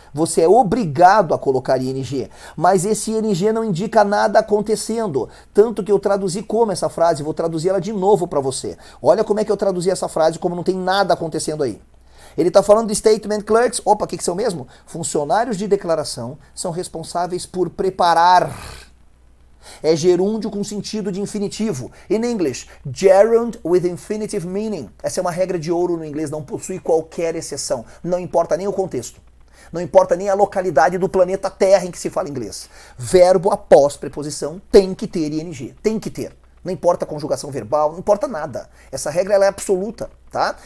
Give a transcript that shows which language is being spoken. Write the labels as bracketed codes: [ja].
[pt] Você é obrigado a colocar ING, mas esse ING não indica nada acontecendo, tanto que eu traduzi como essa frase, vou traduzir ela de novo para você. Olha como é que eu traduzi essa frase, como não tem nada acontecendo aí. Ele está falando de statement clerks, opa, o que são mesmo? Funcionários de declaração são responsáveis por preparar. É gerúndio com sentido de infinitivo. [en] In English, gerund with infinitive meaning. [pt] Essa é uma regra de ouro no inglês, não possui qualquer exceção. Não importa nem o contexto. Não importa nem a localidade do planeta Terra em que se fala inglês. Verbo após preposição tem que ter ING. Tem que ter. Não importa a conjugação verbal, não importa nada. Essa regra ela é absoluta, tá?